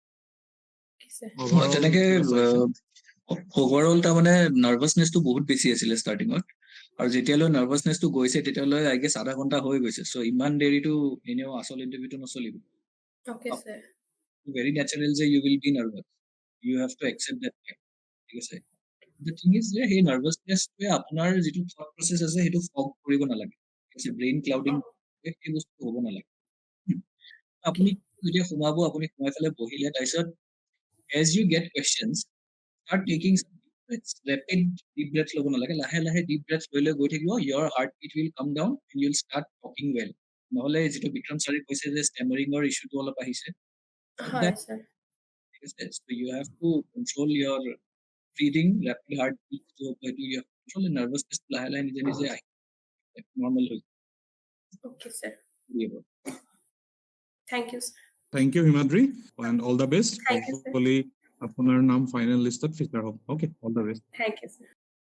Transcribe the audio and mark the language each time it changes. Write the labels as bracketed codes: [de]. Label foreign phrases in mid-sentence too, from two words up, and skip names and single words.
[as] তেনেকে ওভাৰঅল তাৰ মানে নাৰ্ভাছনেছটো বহুত বেছি আছিলে ষ্টাৰ্টিঙত আৰু যেতিয়ালৈ নাৰ্ভাছনেছটো গৈছে তেতিয়ালৈ [en] I guess [as] আধা ঘণ্টা হৈ গৈছে চ' ইমান দেৰিটো এনেও আচল ইণ্টাৰভিউটো নচলিব [en] Okay sir very natural [as] যে [en] you will be nervous you have to accept that [as] ঠিক আছে [en] The thing is [as] যে সেই নাৰ্ভাছনেছটোৱে আপোনাৰ যিটো [en] thought process [as] আছে সেইটো ফগ কৰিব নালাগে, [en] brain clouding [as] সেই বস্তু হ'ব নালাগে। আপুনি যেতিয়া সোমাব আপুনি সোমাই পেলাই বহিলে তাৰপিছত [en] as you get questions start taking rapid deep breath [as] ল'ব নালাগে, লাহে লাহে [en] deep breath [as] লৈ লৈ গৈ থাকিব, [en] your heartbeat will come down and you'll start talking well। [as] নহ'লে যিটো বিক্ৰম ছাৰে কৈছে যে ষ্টেমাৰিঙৰ ইছ্যুটো অলপ আহিছে, হয় স্যাৰ। [en] so you have to control your breathing, rapid heartbeat, so you have to control the nervousness, [as] লাহে লাহে নিজে নিজে normal হৈ [en] Okay sir, [as] যাব। [en] Thank you sir. Thank you, Himadri, and all the best. Thank you, sir. Hopefully, [as] আপোনাৰ নাম ফাইনেল লিষ্টত ফিচাৰ হ'ব। [en] Okay, all the best. Thank you sir.